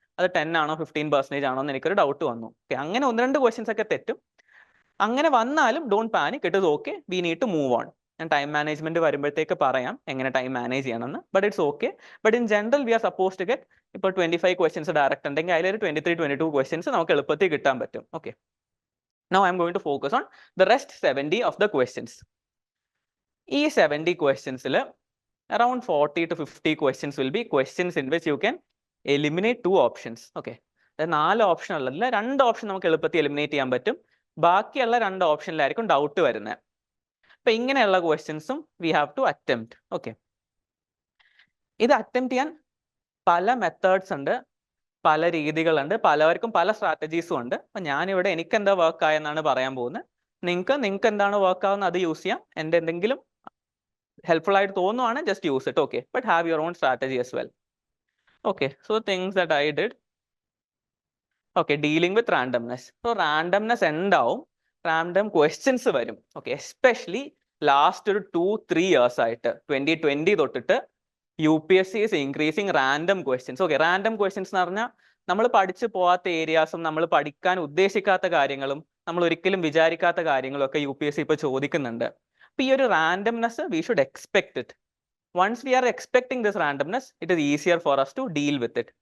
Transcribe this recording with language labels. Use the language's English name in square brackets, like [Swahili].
[Malayalam] അത് 10 ആണോ 15% ആണോ എന്ന് എനിക്കൊരു ഡൗട്ട് വന്നു. ഓക്കെ. അങ്ങനെ 1-2 ക്വസ്റ്റ്യൻസ് ഒക്കെ തെറ്റും. അങ്ങനെ വന്നാലും [English] Don't panic, it is okay, we need to move on. [Malayalam] ഞാൻ ടൈം മാനേജ്മെന്റ് വരുമ്പോഴത്തേക്ക് പറയാം എങ്ങനെ ടൈം മാനേജ് ചെയ്യണമെന്ന്. [English] But it's okay. But in general we are suppose to get [Malayalam] ഇപ്പോൾ 25 ക്വസ്റ്റ്യൻസ് ഡയറക്റ്റ് ഉണ്ടെങ്കിൽ അതിലൊരു 23-22 ക്വസ്റ്റ്യൻസ് നമുക്ക് എളുപ്പത്തിൽ കിട്ടാൻ പറ്റും. Okay. [English] Now I am going to focus on the rest 70 of the questions. [Malayalam] ഈ 70 questions-ൽ [English] around 40 to 50 questions will be questions in which you can eliminate 2 options. Okay. [Malayalam] 4 option ഉള്ളതിൽ 2 option നമുക്ക് എളുപ്പത്തിൽ എലിമിനേറ്റ് ചെയ്യാൻ പറ്റും. ബാക്കിയുള്ള 2 ഓപ്ഷനിലായിരിക്കും ഡൗട്ട് വരുന്നത്. അപ്പൊ ഇങ്ങനെയുള്ള ക്വസ്റ്റ്യൻസും [English] We have to attempt. [Malayalam] Okay. ഇത് അറ്റംപ്റ്റ് ചെയ്യാൻ പല മെത്തേഡ്സ് ഉണ്ട്, പല രീതികളുണ്ട്, പലവർക്കും പല സ്ട്രാറ്റജീസും ഉണ്ട്. അപ്പൊ ഞാനിവിടെ എനിക്ക് എന്താ വർക്ക് ആയെന്നാണ് പറയാൻ പോകുന്നത്. നിങ്ങൾക്ക് എന്താണ് വർക്ക് ആവുന്നത് അത് യൂസ് ചെയ്യാം. എൻ്റെ എന്തെങ്കിലും ഹെൽപ്ഫുൾ ആയിട്ട് തോന്നുവാണ് [English] Just use it. [Malayalam] Okay. [English] But have your own strategy as well. Okay. So things that I did. Okay. Dealing with randomness. [Malayalam] So randomness ഉണ്ടാവും, റാൻഡം ക്വസ്റ്റ്യൻസ് വരും. ഓക്കെ. [English] especially [Malayalam] ലാസ്റ്റ് ഒരു 2-3 years ആയിട്ട് 2020 തൊട്ടിട്ട് [English] UPSC is increasing random questions. Okay. [Malayalam] Random questions എന്ന് പറഞ്ഞാൽ നമ്മൾ പഠിച്ചു പോകാത്ത ഏരിയാസും നമ്മൾ പഠിക്കാൻ ഉദ്ദേശിക്കാത്ത കാര്യങ്ങളും നമ്മൾ ഒരിക്കലും വിചാരിക്കാത്ത കാര്യങ്ങളും ഒക്കെ UPSC ഇപ്പോൾ ചോദിക്കുന്നുണ്ട്. അപ്പൊ ഈ ഒരു [English] Randomness we should expect it. Once we are expecting this randomness it is easier for us to deal with it.